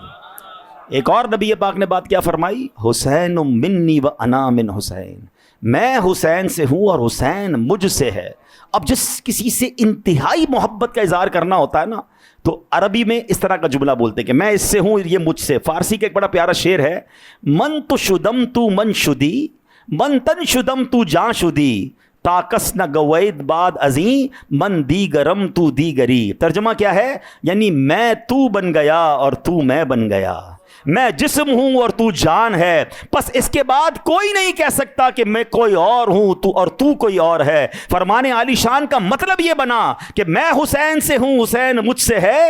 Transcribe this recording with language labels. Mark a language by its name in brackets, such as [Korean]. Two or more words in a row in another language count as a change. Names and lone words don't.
[Urdu] ایک اور نبی پاک نے بات کیا فرمائی, [Arabic] حسین منی و انا من حسین, [Urdu] میں حسین سے ہوں اور حسین مجھ سے ہے. اب جس کسی سے انتہائی محبت کا اظہار کرنا ہوتا ہے نا, تو عربی میں اس طرح کا جملہ بولتے کہ میں اس سے ہوں, یہ مجھ سے. فارسی کا ایک بڑا پیارا شعر ہے, [Persian] من تو شدم تو من شدی, من تن شدم تو جاں شدی, تاکس نہ گوید بعد ازیں من دیگرم تو دیگری. [Urdu] ترجمہ کیا ہے؟ یعنی میں تو بن گیا اور تو میں بن گیا, میں جسم ہوں اور تو جان ہے, بس اس کے بعد کوئی نہیں کہہ سکتا کہ میں کوئی اور ہوں تو اور تو کوئی اور ہے. فرمان عالی شان کا مطلب یہ بنا کہ میں حسین سے ہوں, حسین مجھ سے ہے.